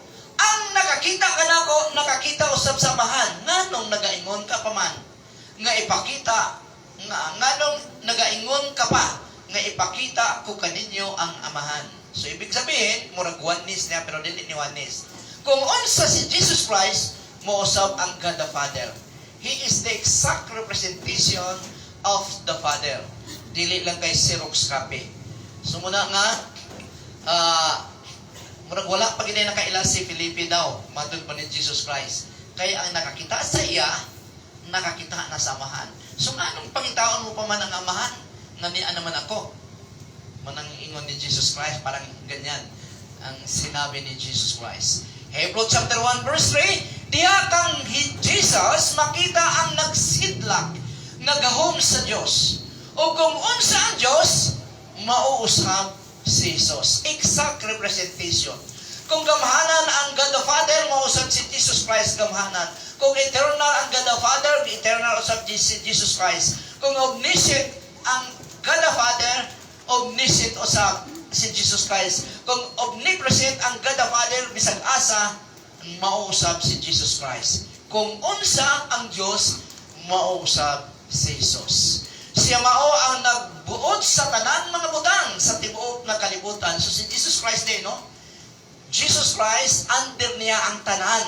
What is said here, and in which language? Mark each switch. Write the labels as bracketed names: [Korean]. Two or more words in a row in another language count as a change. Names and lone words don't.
[Cebuano] Ang nakakita ka nako, nakakita usab sa amahan. Nganong nagaingon ka pa man? Nga ipakita, nganong nagaingon ka pa? Nga ipakita ko kaninyo ang amahan. So [Filipino] ibig sabihin, [Cebuano] murag oneness niya pero dili ni oneness. Kung unsa si Jesus Christ, mo usab ang [English] God the Father. He is the exact representation of the Father. [Cebuano] Dili lang kay Xerox copy. So muna nga, murag wala pa gina nakaila si Felipe daw, matod pa ni Jesus Christ. Kaya ang nakakita sa iya, nakakita na sa amahan. So nga, anong pangitaon mo pa man ang amahan? Nanian naman ako. Manang ingon ni Jesus Christ, [Filipino] parang ganyan ang sinabi ni Jesus Christ. [English] Hebrews chapter 1 verse 3, [Cebuano] diha kang Jesus makita ang nagsidlak, nagahom sa Diyos. O kung unsa ang Diyos, mauusap si Jesus. [English] Exact representation. [Cebuano] Kung gamhanan ang [English] God the Father, [Cebuano] mauusap si Jesus Christ gamhanan. Kung eternal ang [English] God the Father, [Cebuano] eternal usap si Jesus Christ. Kung omniscient ang [English] God the Father, [Cebuano] omniscient usap si Jesus Christ. Kung omnipresent ang [English] God the Father, [Cebuano] bisag asa, mauusap si Jesus Christ. Kung unsa ang Diyos, mauusap si Jesus. Siya mao ang nagbuot sa tanan mga butang sa tibuok na kalibutan. So si Jesus Christ din, no? Jesus Christ, under niya ang tanan.